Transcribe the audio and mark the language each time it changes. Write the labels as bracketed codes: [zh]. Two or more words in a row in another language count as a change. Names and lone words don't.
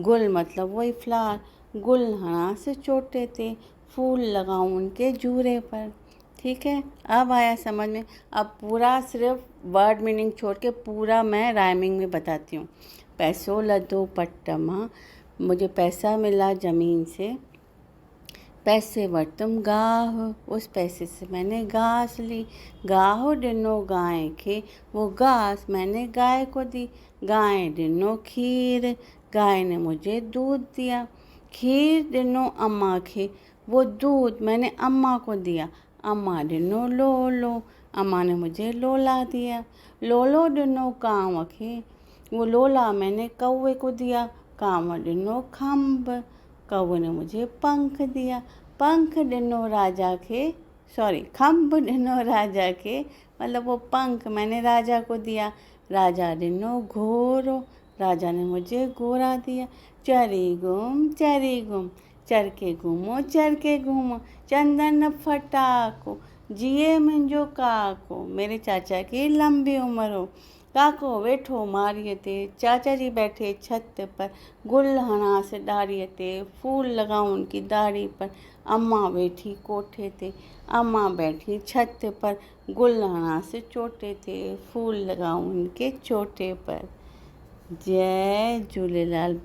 [hi] गुल मतलब वही फ्लावर। [sd] गुल हणास चोटे ते, [hi] फूल लगाऊं उनके जूरे पर। ठीक है, अब आया समझ में। अब पूरा सिर्फ [en] word meaning [hi] छोड़ के पूरा मैं राइमिंग में बताती हूँ। [sd] पैसो लधो पट मां, [hi] मुझे पैसा मिला ज़मीन से। [sd] पैसे वरतुम गाह, [hi] उस पैसे से मैंने घास ली। [sd] गाह ॾिनो गांइ खे, [hi] वो घास मैंने गाय को दी। [sd] गाय ॾिनो खीर, [hi] गाय ने मुझे दूध दिया। [sd] खीर ॾिनो अम्मा खे, [hi] वो दूध मैंने अम्मा को दिया। [sd] अम्मा ॾिनो लोलो, [hi] अम्मा ने मुझे लोला दिया। [sd] लोलो ॾिनो कांव खे, [hi] वो लोला मैंने कौवे को दिया। [sd] कांव ॾिनो खंभ, [hi] कौवे ने मुझे पंख दिया, [sd] पंख ॾिनो राजा खे, खंभ ॾिनो राजा खे, [hi] मतलब वो पंख मैंने राजा को दिया। [sd] राजा ॾिनो घोड़ो, [hi] राजा ने मुझे घोड़ा दिया। [sd] चरी गुम चर के घूमो, चंदन फटाको, जिए मुंहिंजो काको, [hi] मेरे चाचा की लंबी उम्र हो। [sd] काको वेठो माड़ीअ ते, [hi] चाचा जी बैठे छत पर, [sd] गुल हणास डारीअ ते, [hi] फूल लगाऊं उनकी दाढ़ी पर। [sd] अम्मा बैठी कोठे ते, [hi] अम्मा बैठी छत पर, [sd] गुल हणास चोटे ते, [hi] फूल लगाऊं उनके चोटे पर। [sd] जय झूलेलाल।